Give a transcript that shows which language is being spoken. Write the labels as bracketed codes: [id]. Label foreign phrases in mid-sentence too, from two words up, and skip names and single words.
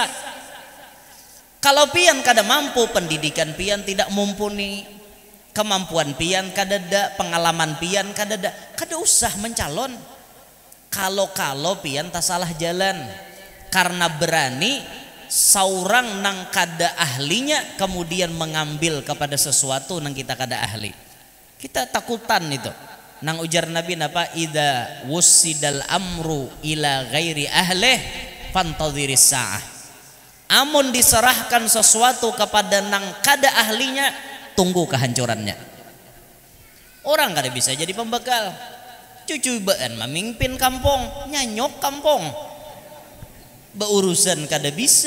[bjn] Kalau pian kada mampu, pendidikan pian tidak mumpuni, kemampuan pian kada ada, pengalaman pian kada ada, kada usah mencalon. Kalau pian tak salah jalan karena berani seorang nang kada ahlinya kemudian mengambil kepada sesuatu nang kita kada ahli. Kita takutan itu. Nang ujar Nabi napa, [ar] idza wussidal amru ila ghairi ahlih fantadhiris saah. [bjn] Amun diserahkan sesuatu kepada nang kada ahlinya, tunggu kehancurannya. Orang kada bisa jadi pembekal. Cucu baan memimpin kampung, nyanyok kampung. Beurusan kada bisa.